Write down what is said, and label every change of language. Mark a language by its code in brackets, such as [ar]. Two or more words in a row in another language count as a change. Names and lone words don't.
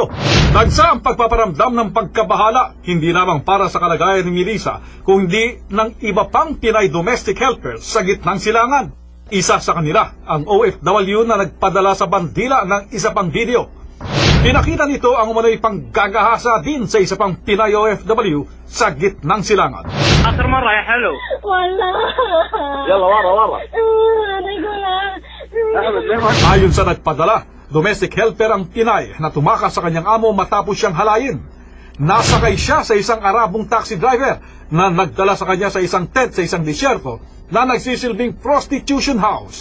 [tl] Tagsa ang pagpaparamdam ng pagkabahala, hindi lamang para sa kalagayan ni Melissa, kundi ng iba pang Pinay [en] domestic helpers [tl] sa gitnang silangan. Isa sa kanila, ang OFW na nagpadala sa bandila ng isa pang video. Pinakita nito ang umano'y panggagahasa din sa isa pang Pinay OFW sa gitnang silangan. [ar] آخر مرة يا حلو والله يلا ورا [tl] Ayon sa nagpadala, [en] domestic helper [tl] ang Pinay na tumakas sa kanyang amo matapos siyang halayin. Nasakay siya sa isang Arabong [en] taxi driver [tl] na nagdala sa kanya sa isang tent sa isang disyerto na nagsisilbing [en] prostitution house.